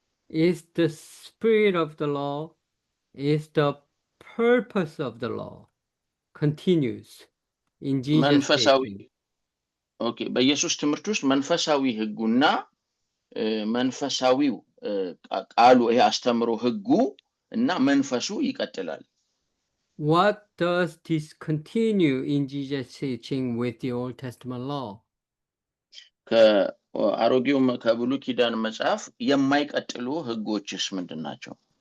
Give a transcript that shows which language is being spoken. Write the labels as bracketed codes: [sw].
[en] is the spirit of the law, is the purpose of the law, continues in Jesus' teaching. [am] ኦኬ፣ በኢየሱስ ትምህርት ውስጥ መንፈሳዊ ህጉና መንፈሳዊው ቃሉ ይሄ አስተምሮ ህጉ እና መንፈሱ ይቀጥላል። [en] What does this continue in Jesus' teaching with the Old Testament law? [am] ከአሮጌው ከብሉይ ኪዳን መጽሐፍ የማይቀጥሉ ህጎችስ ምንድናቸው?